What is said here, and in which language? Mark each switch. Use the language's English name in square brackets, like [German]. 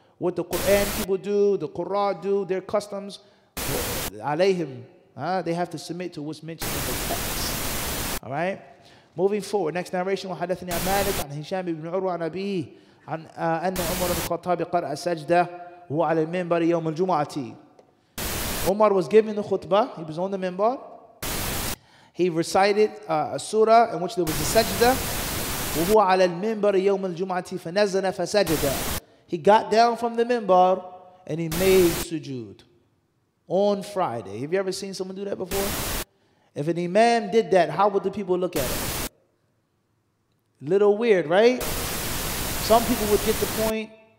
[English] What the Quran people do, the Qur'an do, their customs, alayhim, they have to submit to what's mentioned in the text. All right? Moving forward, next narration, [Arabic] وحدثني عن مالك عن هشام بن عروة عن أبيه عن أن عمر بن الخطاب قرأ سجدة وهو على المنبر يوم الجمعة. [English] Umar was giving the khutbah, he was on the minbar. He recited a surah in which there was a sajda. [Arabic] وهو على المنبر يوم الجمعة فنزل فسجد. [English] He got down from the minbar and he made sujood on Friday. Have you ever seen someone do that before? If an imam did that, how would the people look at it? Little weird, right? Some people would get the point.